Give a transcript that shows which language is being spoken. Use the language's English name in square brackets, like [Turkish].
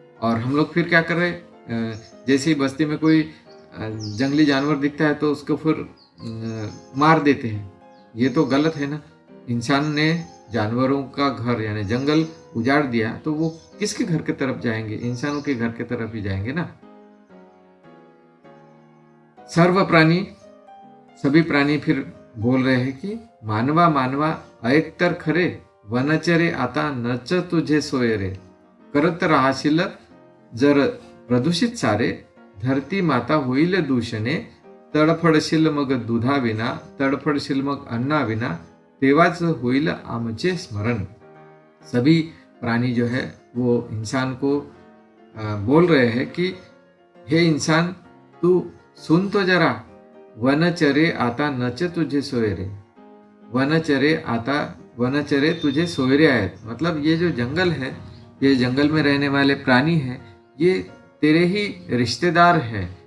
[Hindi] और हम लोग फिर क्या कर रहे हैं, जैसे ही बस्ती में कोई जंगली जानवर दिखता है तो उसको फिर मार देते हैं। ये तो गलत है ना। इंसान ने जानवरों का घर यानी जंगल उजाड़ दिया तो वो किसके घर की तरफ जाएंगे, इंसानों के घर की तरफ ही जाएंगे ना। [Marathi] सर्व प्राणी, [Hindi] सभी प्राणी फिर बोल रहे हैं कि [Marathi] मानवा मानवा ऐक तर खरे, वनचरे आता नच तुझे सोय रे, करत राहशील जर प्रदूषित सारे, धरती माता होईल दूषणे, तडफडशील मग दुधाविना, तडफडशील मग अन्नाविना, तेव्हाच होईल आमचे स्मरण। [Hindi] सभी प्राणी जो है वो इंसान को बोल रहे हैं कि हे इंसान, तू सुन तो जरा, [Marathi] वनचरे आता नच तुझे सोयरे। वनचरे तुझे सोयरे आहेत, [Hindi] मतलब ये जो जंगल है, ये जंगल में रहने वाले प्राणी हैं, ये तेरे ही रिश्तेदार हैं।